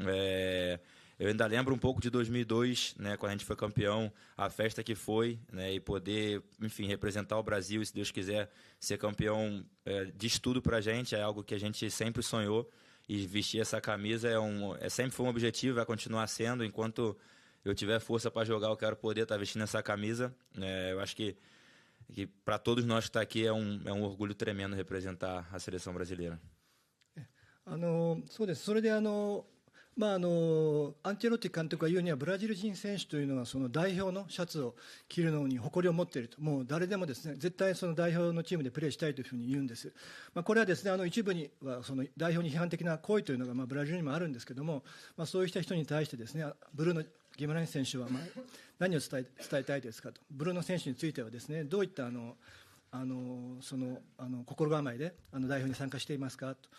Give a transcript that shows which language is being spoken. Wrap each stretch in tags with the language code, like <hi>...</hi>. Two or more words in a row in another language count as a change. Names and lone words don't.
<pt>Eu ainda lembro um pouco de 2002, né, quando a gente foi campeão, a festa que foi, né, e poder, enfim, representar o Brasil e, se Deus quiser, ser campeão diz tudo pra gente, é algo que a gente sempre sonhou, e vestir essa camisa sempre foi um objetivo, vai continuar sendo, enquanto eu tiver força para jogar, eu quero poder estar vestindo essa camisa. Eu acho que para todos nós que está aqui é um orgulho tremendo representar a seleção brasileira.</pt> <ja>そうです。それでアンチェロッティ監督が言うにはブラジル人選手というのはその代表のシャツを着るのに誇りを持っていると、もう誰でもですね絶対その代表のチームでプレーしたいというふうに言うんです。これはですね一部にはその代表に批判的な行為というのがブラジルにもあるんですけども、そういう人に対してですねブルーノ・ギマランイス選手は何を伝えたいですかと、ブルーノ選手についてはですねどういった心構えで代表に参加していますかと。</ja>